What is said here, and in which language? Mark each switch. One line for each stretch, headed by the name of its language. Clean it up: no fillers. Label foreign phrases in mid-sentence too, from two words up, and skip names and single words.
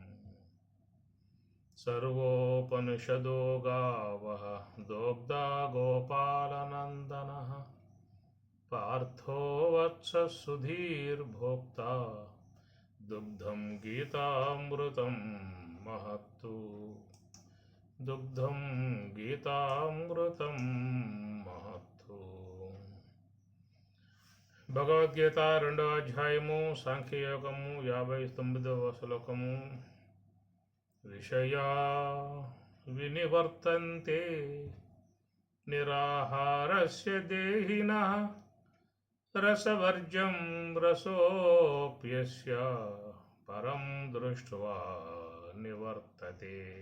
Sanskrit: सर्वोपनिषदो गावः दोग्धा गोपालनन्दनः पार्थो वत्सः सुधीर्भोक्ता दुग्धं गीतामृतं महत्तु दुग्धं గీతామృతం మహత్తు.
Telugu: భగవద్గీత 2వ అధ్యాయము సాంఖ్యయోగము 59వ శ్లోకము.
Sanskrit: విషయా వినివర్తంతే నిరాహారస్య దేహినః రసవర్జం రసోప్యస్య పరం దృష్ట్వా నివర్తతే.